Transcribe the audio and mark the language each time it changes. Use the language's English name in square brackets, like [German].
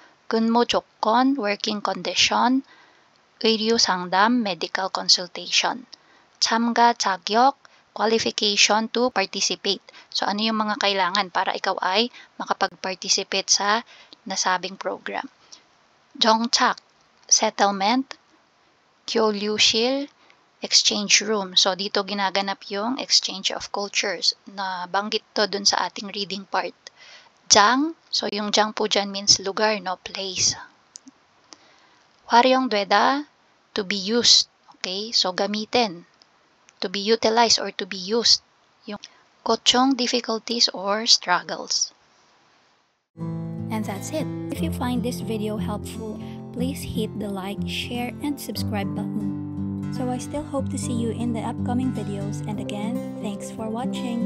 [Korean] 근무 조건, working condition. [English] 의료상담, medical consultation. 참가 자격, qualification to participate. [Filipino] So, ano yung mga kailangan para ikaw ay makapag-participate sa nasabing program? [Korean] 정착, settlement. 교류실, exchange room. [Filipino] So, dito ginaganap yung exchange of cultures na banggit to dun sa ating reading part. 장, so yung 장 po dyan means lugar, no? Place. [Korean] 활용되다, to be used. [English] Okay? So, gamitin. To be utilized or to be used. Yung 고충, difficulties or struggles. And that's it. If you find this video helpful, please hit the like, share, and subscribe button. So I still hope to see you in the upcoming videos, and again, thanks for watching.